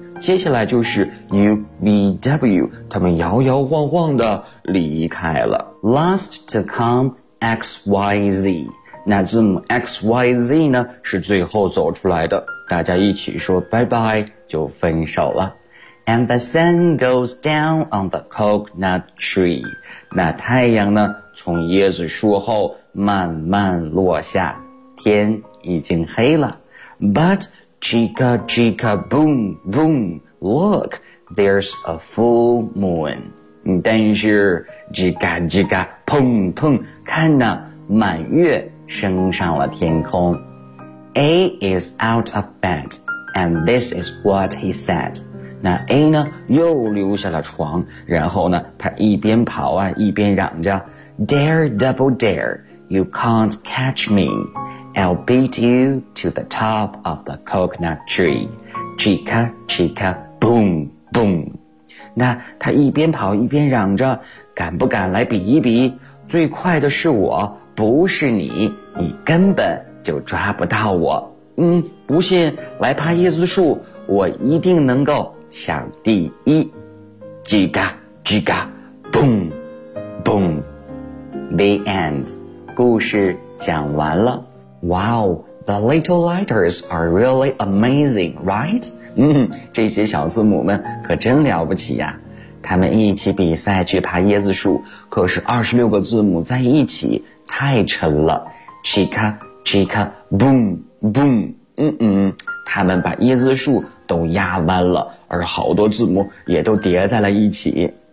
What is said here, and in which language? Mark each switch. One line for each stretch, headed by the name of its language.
Chinese: 接下来就是 UVW, 他们摇摇晃晃地离开了。
English: Last to come, XYZ.
Chinese: 那字母 XYZ 呢是最后走出来的，大家一起说拜拜就分手了。
English: And the sun goes down on the coconut tree.
Chinese: 那太阳呢从椰子树后慢慢落下，天已经黑了。
English: But chica chica boom boom, look, there's a full moon.
Chinese: 但是 chica chica 砰砰，看呢满月升上了天空。
English: A is out of bed, and this is what he said.
Chinese: 那 A 呢又溜下了床，然后呢他一边跑啊一边嚷着
English: Dare double dare, you can't catch me. I'll beat you to the top of the coconut tree. Chica chica boom boom.
Chinese: 那他一边跑一边嚷着，敢不敢来比一比，最快的是我，不是你，你根本就抓不到我。嗯，不信来爬椰子树，我一定能够抢第一。叽嘎叽嘎
English: boom boom, the end,
Chinese: 故事讲完了。
English: Wow, the little letters are really amazing, right?
Chinese: 嗯，这些小字母们可真了不起呀。他们一起比赛去爬椰子树，可是26个字母在一起太沉了。
English: Chica, chica, boom, boom,
Chinese: 他们把椰子树都压弯了，而好多字母也都叠在了一起。